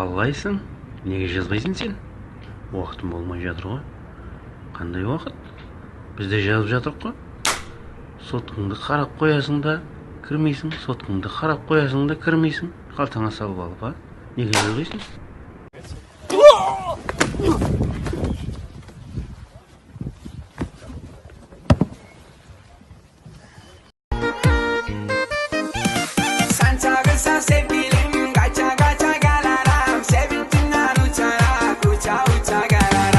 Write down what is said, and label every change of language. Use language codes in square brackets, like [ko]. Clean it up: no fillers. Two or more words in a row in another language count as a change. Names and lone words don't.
[kk] қалайсың? Неге жазбайсың сен? Уақытым болмай жатыр ғой. Қандай уақыт? Біз де жазып жатырық қой. Соткаңды қарап қоясың да кірмейсің, соткаңды қарап қоясың да кірмейсің. Қалтаңа салып алып, а? Неге жазбайсың? [tr] Sen çağırsan sevgilim kaça kaça gelirim. Sevinçinden uçarak uça uça gelirim.